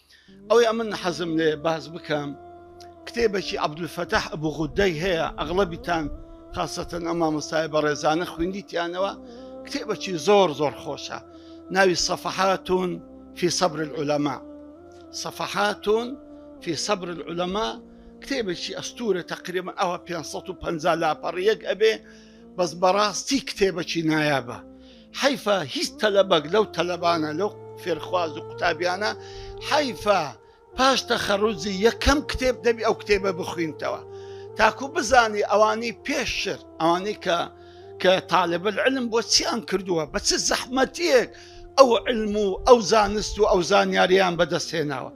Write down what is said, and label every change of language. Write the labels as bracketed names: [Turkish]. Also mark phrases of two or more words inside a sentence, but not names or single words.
[Central Kurdish] ئەوەی من حەزم لێ باز بکەم کتێبێکی عەبدولفەتاح ئەبوو غودەی هەیە، ئەغڵەبیتان خاسەتەن ئەم مامۆستای بەڕێزانە خوێندیتیانەوە. کتێبێکی زۆر زۆر خۆشە، ناوی [Arabic] صفحات في صبر العلماء. صفحات في صبر العلماء [Central Kurdish] کتێبێکی ئەستورە، تقریبا ئەوە 550 لاپەڕیەک ئەبێ، بەس بەڕاستی کتێبێکی نایابە. حیفە هیچ تەلەبەک لەو تەلەبانە لەو فێرخواز و قوتابیانە حیفە پاش تەخەڕوجی یەکەم کتێب دەبی ئەو کتێبە بخوێنتەوە، تاکو بزانی ئەوانەی پێشتر، ئەوانەی کە [Arabic] تاالب العلم [Central Kurdish] بۆ چیان کردووە، بە چ زەحمەتیەک ئەو علم و ئەو زانست و ئەو زانیاریان بەدەستهێناوە.